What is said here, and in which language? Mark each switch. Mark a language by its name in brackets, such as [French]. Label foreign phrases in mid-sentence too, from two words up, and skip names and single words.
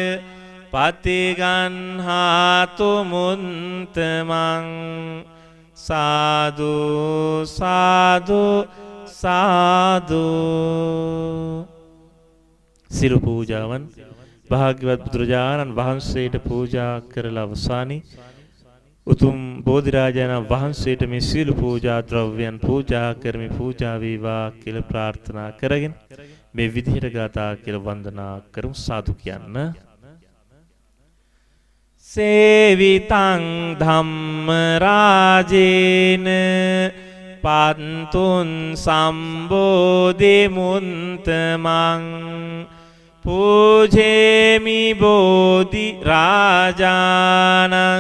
[Pali] පතිගන්හාතු මුන්තමං සාදු සාදු සාදු. [Sinhala] සිරු පූජාවන් භාග්‍යවත් බුදුරජාණන් වහන්සේට පූජා කරලා අවසානයේ උතුම් බෝධිරාජාණන් වහන්සේට මේ සීල පූජා ද්‍රව්‍යයන් පූජා කරමි පූජා වේවා කියලා ප්‍රාර්ථනා කරගෙන මේ විදිහට ගාථා කියලා වන්දනා කරමු සාදු කියන්න. [Pali] සේවිතං ධම්ම රාජේන පන්තුන් සම්බෝධි මුන්තමං පූජේමි බෝධි රාජානං